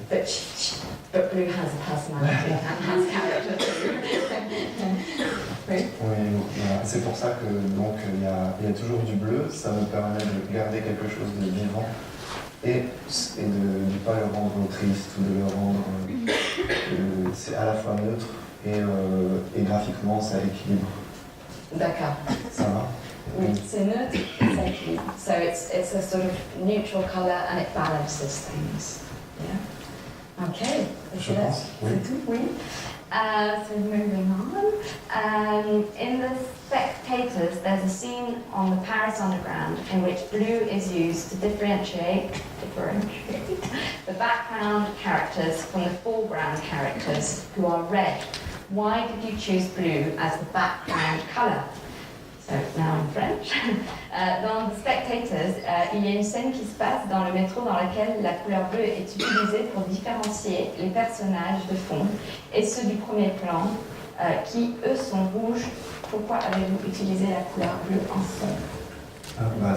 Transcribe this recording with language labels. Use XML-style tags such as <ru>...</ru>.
<en>But blue has a personality and has character too.</en> <fr>Oui. Oui, voilà. C'est pour ça que donc il y a toujours du bleu. Ça me permet de garder quelque chose de vivant et de ne pas le rendre triste ou de le rendre. C'est à la fois neutre et graphiquement ça équilibre. D'accord. Ça va? Oui, c'est neutre, ça équilibre.</fr> <en>So it's a sort of neutral color and it balances things. Yeah. Okay.</en> <fr>Je pense, oui. C'est tout, oui.</fr> <en>So moving on. In the Spectators, there's a scene on the Paris Underground in which blue is used to differentiate the background characters from the foreground characters who are red. Why did you choose blue as the background color? So now in French.</en> <fr>Dans The Spectators, il y a une scène qui se passe dans le métro dans laquelle la couleur bleue est utilisée pour différencier les personnages de fond et ceux du premier plan qui, eux, sont rouges. Pourquoi avez-vous utilisé la couleur bleue en fond?</fr>